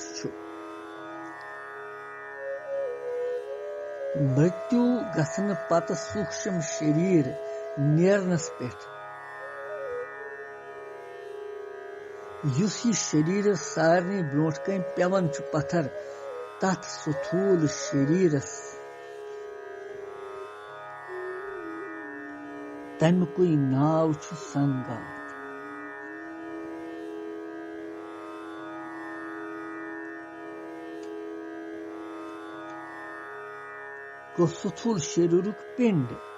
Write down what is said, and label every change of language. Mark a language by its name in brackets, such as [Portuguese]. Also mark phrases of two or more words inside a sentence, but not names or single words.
[Kashmiri] मृत्यु गसन पत सूक्ष्म शरीर नेरनस पे युस यह शरीर सारने ब्रोट कन पेवन पत्थर तथ स्थूल शरीरस तमिकुई नाव संगात को स्थूल शरीरुक पिंड